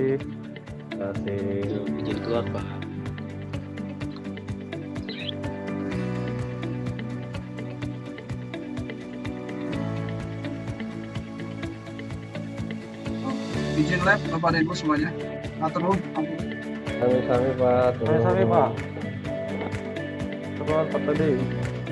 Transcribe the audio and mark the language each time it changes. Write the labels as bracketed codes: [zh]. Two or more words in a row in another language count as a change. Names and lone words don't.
[id] Terima kasih. Izin keluar Pak. Izin live Bapak dan Ibu semuanya. [su] Atur nuhun. Sami-sami Pak. Sami-sami Pak. [id] Terima kasih Pak tadi.